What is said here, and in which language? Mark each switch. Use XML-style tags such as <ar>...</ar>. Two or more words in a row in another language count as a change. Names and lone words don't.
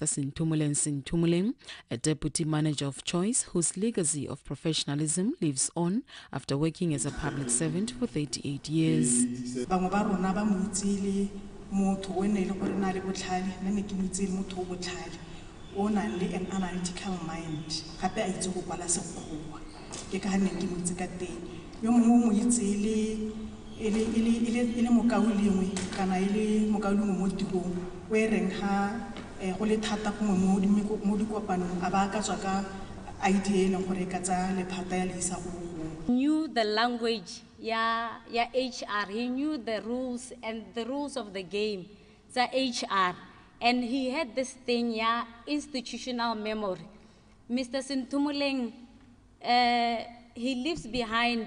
<en>Sintumuleng, a deputy manager of choice whose legacy of professionalism lives on after working as a public servant for 38 years. An analytical mind.</en> <tn>Yo mongwe mo itsele ele mokaulengwe kana ele mokaulengwe mo tirong o reng ha go le thata go mo dikopanong a ba ka tswa ka idea le gore ka tsa lephata ya le isa go</tn> <en>knew the language ya HR. He knew the rules and the rules of the game, the HR, and he had this thing, institutional memory. Mr. Sintumuleng, he lives behind.</en>